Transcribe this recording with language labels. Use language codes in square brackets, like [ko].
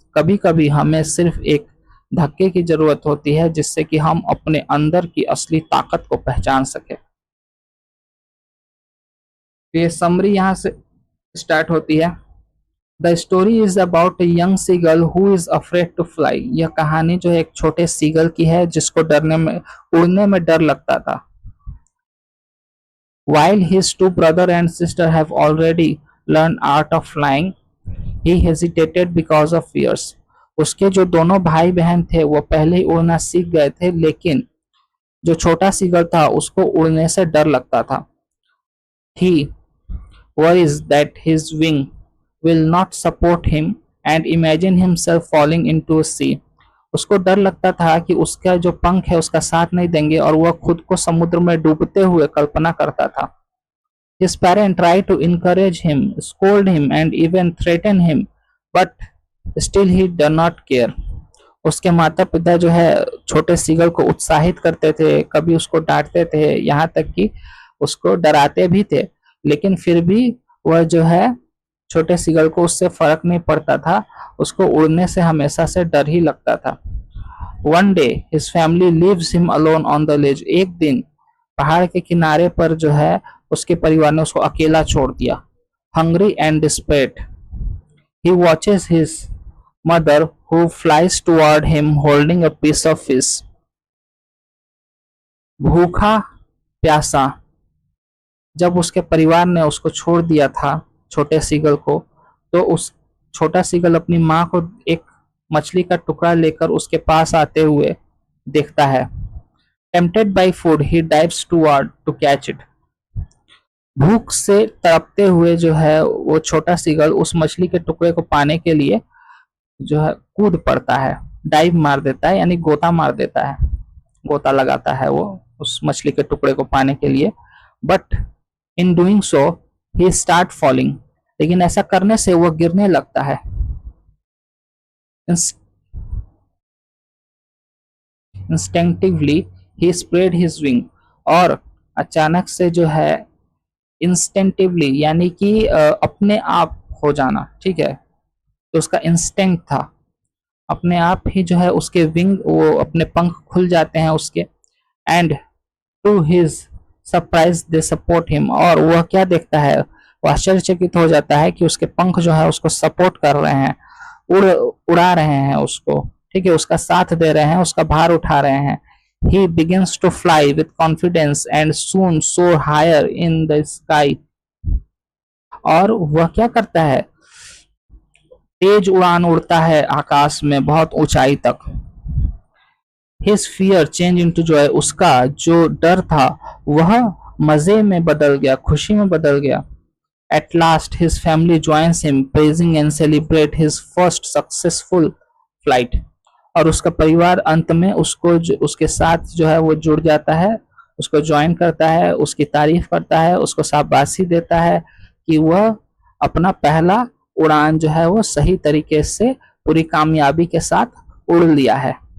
[hi] कभी कभी हमें सिर्फ एक धक्के की जरूरत होती है जिससे कि हम अपने अंदर की असली ताकत को पहचान सके। तो ये समरी यहाँ से स्टार्ट होती है। [en] The story is about a young seagull who is afraid to fly. [hi] यह कहानी जो है एक छोटे सीगल की है जिसको उड़ने में डर लगता था। [en] While his two brother and sister have already learned art of flying, he hesitated because of fears. [hi] उसके जो दोनों भाई बहन थे वो पहले ही उड़ना सीख गए थे, लेकिन जो छोटा सीगल था उसको उड़ने से डर लगता था। [en] He worries that his wing will not support him and imagine himself falling into a sea. [hi] उसको डर लगता था कि उसका जो पंख है उसका साथ नहीं देंगे और वह खुद को समुद्र में डूबते हुए कल्पना करता था। [en] His parents tried to encourage him, scold him, and even threaten him, but still he did not care. [hi] उसके माता पिता जो है छोटे सीगल को उत्साहित करते थे, कभी उसको डांटते थे, यहाँ तक कि उसको डराते भी थे, लेकिन फिर भी वह जो है छोटे सीगल को उससे फर्क नहीं पड़ता था, उसको उड़ने से हमेशा से डर ही लगता था। [en] One day his family leaves him alone on the ledge. [hi] एक दिन पहाड़ के किनारे पर जो है उसके परिवार ने उसको अकेला छोड़ दिया। [en] Hungry and desperate, he watches his mother who flies toward him holding a piece of fish. [hi] भूखा प्यासा जब उसके परिवार ने उसको छोड़ दिया था छोटे सीगल को, तो उस छोटा सीगल अपनी माँ को एक मछली का टुकड़ा लेकर उसके पास आते हुए देखता है। [en] Tempted by food, he dives toward to catch it. [hi] भूख से तड़पते हुए जो है वो छोटा सीगल उस मछली के टुकड़े को पाने के लिए जो है कूद पड़ता है, डाइव मार देता है, यानी गोता मार देता है, गोता लगाता है वो उस मछली के टुकड़े को पाने के लिए। [en] but in doing so he start falling, [hi] लेकिन ऐसा करने से वो गिरने लगता है। [en] instinctively he spread his wing, [hi] और अचानक से जो है इंस्टेंटिवली यानी कि अपने आप हो जाना, ठीक है, तो उसका इंस्टिंक्ट था, अपने आप ही जो है उसके विंग, वो अपने पंख खुल जाते हैं उसके। [en] and to his surprise they support him, [hi] और वह क्या देखता है, वह आश्चर्यचकित हो जाता है कि उसके पंख जो है उसको सपोर्ट कर रहे हैं, उड़ा रहे हैं उसको, ठीक है, उसका साथ दे रहे हैं, उसका भार उठा रहे हैं। [en] He begins to fly with confidence and soon soar higher in the sky. [hi] और वह क्या करता है, तेज उड़ान उड़ता है आकाश में बहुत ऊंचाई तक। [en] His fear changed into joy, [hi] उसका जो डर था वह मजे में बदल गया, खुशी में बदल गया। [en] At last his family joins him, praising and celebrate his first successful flight. [hi] और उसका परिवार अंत में उसको उसके साथ जो है वो जुड़ जाता है, उसको ज्वाइन करता है, उसकी तारीफ करता है, उसको शाबाशी देता है कि वह अपना पहला उड़ान जो है वो सही तरीके से पूरी कामयाबी के साथ उड़ लिया है।